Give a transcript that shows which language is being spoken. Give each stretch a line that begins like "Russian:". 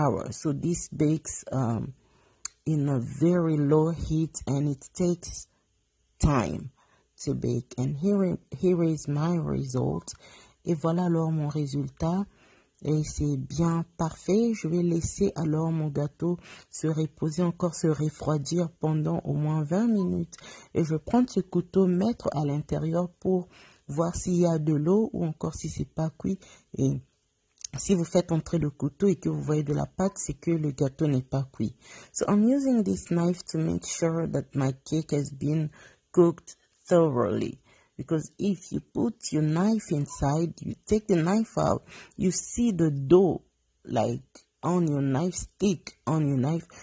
English: So this bakes in a very low heat, and it takes time to bake. And here is my result.
French: Et voilà alors mon résultat. Et c'est bien parfait. Je vais laisser alors mon gâteau se reposer, encore se refroidir pendant au moins 20 minutes. Et je vais prendre ce couteau, mettre à l'intérieur pour voir s'il y a de l'eau ou encore si c'est pas cuit. Et si vous faites entrer le couteau et que vous voyez de la pâte, c'est que le gâteau n'est pas cuit.
English: So I'm using this knife to make sure that my cake has been cooked thoroughly. Because if you put your knife inside, you take the knife out, you see the dough like on your knife, stick on your knife.